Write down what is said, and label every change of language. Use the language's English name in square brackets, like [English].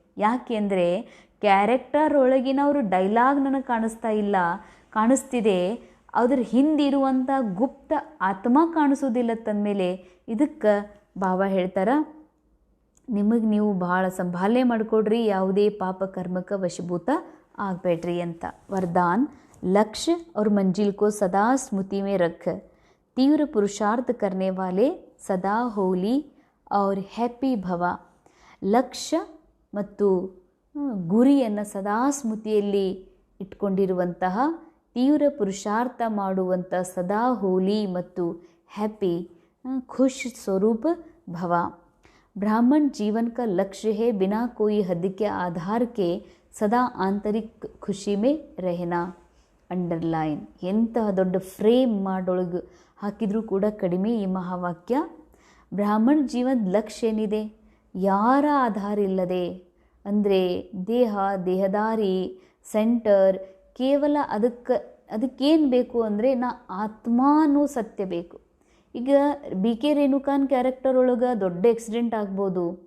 [Kannada] ಯಾಕೆ ಅಂದರೆ character ಒಳಗಿನವರು dialogue ನನಗೆ ಕಾಣಿಸ್ತಿದೆ, ಅದ್ರ ಹಿಂದಿರುವಂಥ ಗುಪ್ತ ಆತ್ಮ ಕಾಣಿಸೋದಿಲ್ಲ ತಂದಮೇಲೆ ಇದಕ್ಕೆ ಬಾಬಾ ಹೇಳ್ತಾರೆ ನಿಮಗೆ ನೀವು ಭಾಳ ಸಂಭಾಲನೆ ಮಾಡಿಕೊಡ್ರಿ, ಯಾವುದೇ ಪಾಪ ಕರ್ಮಕ್ಕೆ ವಶಭೂತ ಆಗಬೇಡ್ರಿ ಅಂತ. [Hindi] ವರದಾನ್, लक्ष्य और मंजिल को सदा स्मृति में रख, तीव्र पुरुषार्थ करने वाले सदा होली और हैप्पी भव. [Kannada] ಲಕ್ಷ್ಯ ಮತ್ತು ಗುರಿಯನ್ನು ಸದಾ ಸ್ಮೃತಿಯಲ್ಲಿ ಇಟ್ಕೊಂಡಿರುವಂತಹ, ತೀವ್ರ ಪುರುಷಾರ್ಥ ಮಾಡುವಂಥ, ಸದಾ ಹೋಲಿ ಮತ್ತು ಹ್ಯಾಪಿ ಖುಷ್ ಸ್ವರೂಪ ಭವ. [Hindi] ब्राह्मण जीवन का लक्ष्य है बिना कोई हद के आधार के सदा आंतरिक खुशी में रहना. [Kannada] ಅಂಡರ್ಲೈನ್, ಎಂತಹ ದೊಡ್ಡ ಫ್ರೇಮ್ ಮಾಡೊಳಗೆ ಹಾಕಿದರೂ ಕೂಡ ಕಡಿಮೆ ಈ ಮಹಾವಾಕ್ಯ. ಬ್ರಾಹ್ಮಣ ಜೀವನದ ಲಕ್ಷ್ಯ ಏನಿದೆ? ಯಾರ ಆಧಾರ ಇಲ್ಲದೆ, ಅಂದರೆ ದೇಹ, ದೇಹದಾರಿ, ಸೆಂಟರ್, ಕೇವಲ ಅದಕ್ಕೇನು ಬೇಕು ಅಂದರೆ ಆತ್ಮ ಅನ್ನೋ ಸತ್ಯ ಬೇಕು. ಈಗ ಬಿ ಕೆ ರೇಣುಕಾನ್ ಕ್ಯಾರೆಕ್ಟರ್ ಒಳಗೆ ದೊಡ್ಡ ಆಕ್ಸಿಡೆಂಟ್ ಆಗ್ಬೋದು.